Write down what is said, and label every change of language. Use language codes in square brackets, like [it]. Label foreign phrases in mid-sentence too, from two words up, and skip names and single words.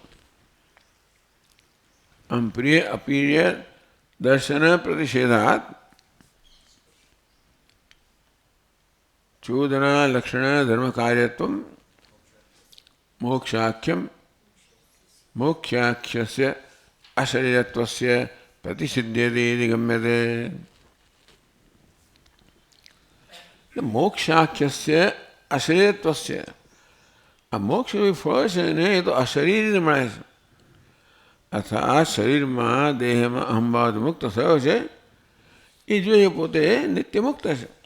[sa] हम प्रिय अप्रिय दर्शन प्रतिषेधात् चोदना लक्षण धर्म कार्यत्व मोक्षाख्यम मोक्षाख्यस्य अशरीरत्वस्य प्रतिसिद्ध्यते इति गम्यते. મોક્ષાખ્યસ્ય અશરીરત્વસ્ય, [gu] આ મોક્ષનું ફળ છે ને એ તો અશરીરને મળે છે. અર્થાત શરીરમાં દેહમાં અહંભાવ મુક્ત થયો છે એ જોઈએ પોતે નિત્ય મુક્ત છે.